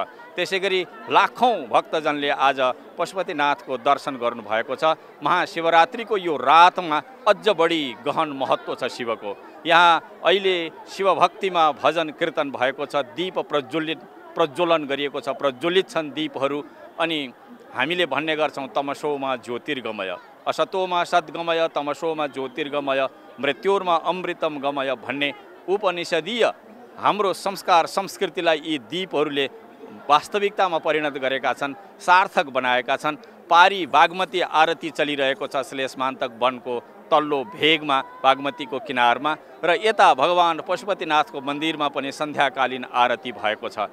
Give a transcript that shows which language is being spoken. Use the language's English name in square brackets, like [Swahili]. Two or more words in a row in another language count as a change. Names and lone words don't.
[Nepali] त्यसै गरी लाखौँ भक्तजनले आज पशुपतिनाथको दर्शन गर्नुभएको छ। महाशिवरात्रिको यो रातमा अझ बढी गहन महत्त्व छ शिवको। यहाँ अहिले शिवभक्तिमा भजन कीर्तन भएको छ। दीप प्रज्वलन गरिएको छ, प्रज्वलित छन् दीपहरू। अनि हामीले भन्ने गर्छौँ [Sanskrit] तमसोमा ज्योतिर्गमय, असतोमा सद्गमय, तमसोमा ज्योतिर्गमय, मृत्योर्मा अमृतम गमय [Nepali] भन्ने उपनिषदीय हाम्रो संस्कार संस्कृतिलाई यी दीपहरूले वास्तविकतामा परिणत गरेका छन्, सार्थक बनाएका छन्। पारी बागमती आरती चलिरहेको छ श्लेषमान्तक वनको तल्लो भेगमा, बागमतीको किनारमा, र यता भगवान पशुपतिनाथको मन्दिरमा पनि सन्ध्याकालीन आरती भएको छ।